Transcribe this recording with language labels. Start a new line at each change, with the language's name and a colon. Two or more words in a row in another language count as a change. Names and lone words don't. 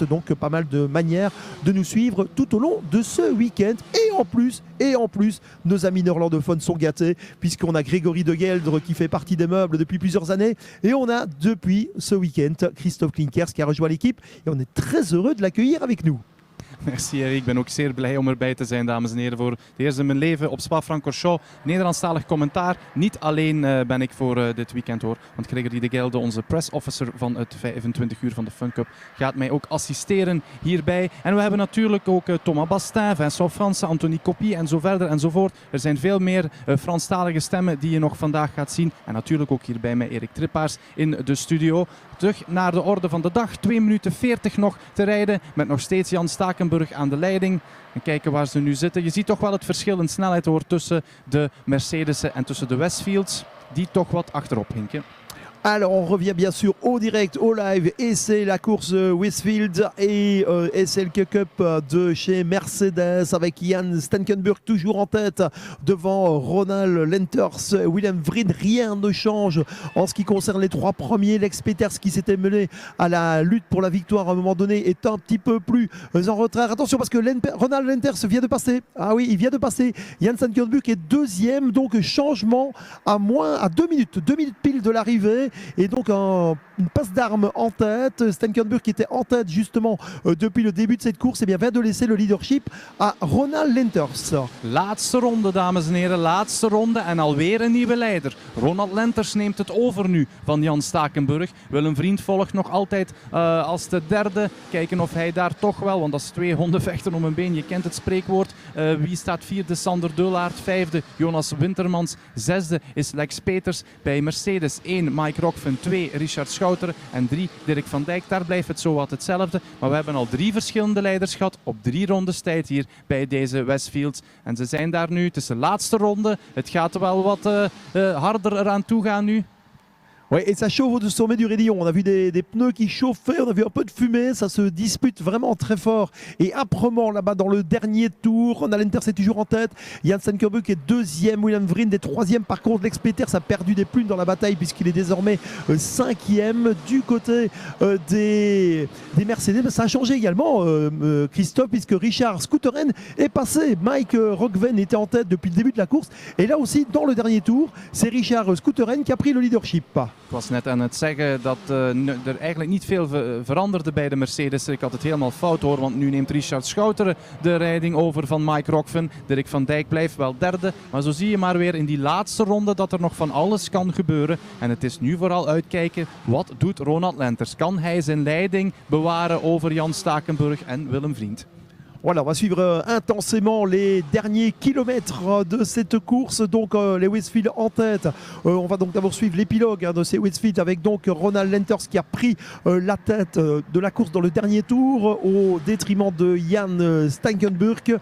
French: Donc pas mal de manières de nous suivre tout au long de ce week-end, et en plus nos amis néerlandophones sont gâtés puisqu'on a Grégory de Geldre qui fait partie des meubles depuis plusieurs années, et on a depuis ce week-end Christophe Klinkers qui a rejoint l'équipe, et on est très heureux de l'accueillir avec nous. Merci Eric,
Dutch: ik ben ook zeer blij om erbij te zijn, dames en heren, voor het eerst in mijn leven op Spa-Francorchamps. Nederlandstalig commentaar. Niet alleen ben ik voor dit weekend hoor, want Gregory de Geldre, onze
English: press officer
Dutch: van het 25 uur van de Fun Cup, gaat mij ook assisteren hierbij. En we hebben natuurlijk ook Thomas Bastin, Vincent Franzen, Anthony Coppi en zo verder enzovoort. Er zijn veel meer Franstalige stemmen die je nog vandaag gaat zien. En natuurlijk ook hier bij mij Erik Trippaars in de studio. Terug naar de orde van de dag. 2 minuten 40 nog te rijden met nog steeds Jan Stakenburg aan de leiding. En kijken waar ze nu zitten. Je ziet toch wel het verschil in snelheid hoor tussen de Mercedes'en en tussen de Westfields, die toch wat achterop hinken.
French: Alors on revient bien sûr au direct, au live, et c'est la course Westfield et SLK Cup de chez Mercedes avec Jan Stenkenburg toujours en tête devant Ronald Lenters, Willem Vriend. Rien ne change en ce qui concerne les 3 premiers. Lex Peters qui s'était mené à la lutte pour la victoire à un moment donné est un petit peu plus en retrait. Attention parce que Ronald Lenters vient de passer. Ah oui, il vient de passer. Jan Stenkenburg est deuxième, donc changement à 2 minutes pile de l'arrivée. Et donc une passe d'armes en tête. Stenkenburg qui était en tête justement depuis le début de cette course, et bien vient de laisser le leadership à Ronald Lenters.
Dutch: Laatste ronde dames en heren, laatste ronde en alweer een nieuwe leider. Ronald Lenters neemt het over nu van Jan Stakenburg. Willem Vriend volgt nog altijd als de derde. Kijken of hij daar toch wel, want dat is 2 honden vechten om een been, je kent het spreekwoord. Wie staat vierde? Sander Deulaert. Vijfde Jonas Wintermans. Zesde is Lex Peters. Bij Mercedes 1 Mike Rockven, 2 Richard Schouten en 3 Dirk van Dijk. Daar blijft het zo wat hetzelfde. Maar we hebben al 3 verschillende leiders gehad op 3 rondes tijd hier bij deze Westfields. En ze zijn daar nu, het is de laatste ronde. Het gaat wel wat harder eraan toe gaan nu.
French: Oui, et ça chauffe au sommet du raidillon. On a vu des pneus qui chauffaient, on a vu un peu de fumée, ça se dispute vraiment très fort et âprement là-bas dans le dernier tour. Ronald Lenters est toujours en tête, Jan Stenkenburg est deuxième, Willem Vriend est troisième. Par contre, Lex Peters a perdu des plumes dans la bataille puisqu'il est désormais cinquième du côté des Mercedes. Mais ça a changé également, Christophe, puisque Richard Schouteren est passé. Mike Rockven était en tête depuis le début de la course. Et là aussi, dans le dernier tour, c'est Richard Schouteren qui a pris le leadership.
Dutch: Ik was net aan het zeggen dat er eigenlijk niet veel veranderde bij de Mercedes. Ik had het helemaal fout hoor, want nu neemt Richard Schouten de rijding over van Mike Rockven. Dirk van Dijk blijft wel derde. Maar zo zie je maar weer in die laatste ronde dat er nog van alles kan gebeuren. En het is nu vooral uitkijken, wat doet Ronald Lenters? Kan hij zijn leiding bewaren over Jan Stakenburg en Willem Vriend?
French: Voilà, on va suivre intensément les derniers kilomètres de cette course. Donc les Westfield en tête. On va donc d'abord suivre l'épilogue de ces Westfield avec donc Ronald Lenters qui a pris la tête de la course dans le dernier tour au détriment de Jan Stenkenburg.